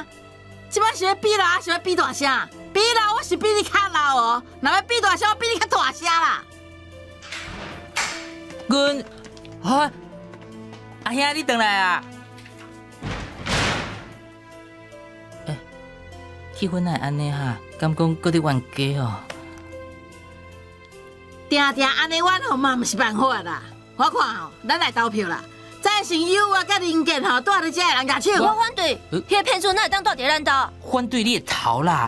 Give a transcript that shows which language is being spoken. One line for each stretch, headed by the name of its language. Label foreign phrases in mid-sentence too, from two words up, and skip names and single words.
Min Nan Chinese: 即摆是要比老，是要比大声？比老我是比你较老哦，若要比大声，我比你较大声啦。阮，阿兄你回来啊？气氛哪会安尼哈？敢讲搁伫冤家哦？定安尼冤吼嘛，毋是办法啦。我看吼，咱来投票啦。赞成友啊，甲林健吼，住伫遮的人举手。我反对，迄个骗子哪会当住伫咱家？反对你的头啦！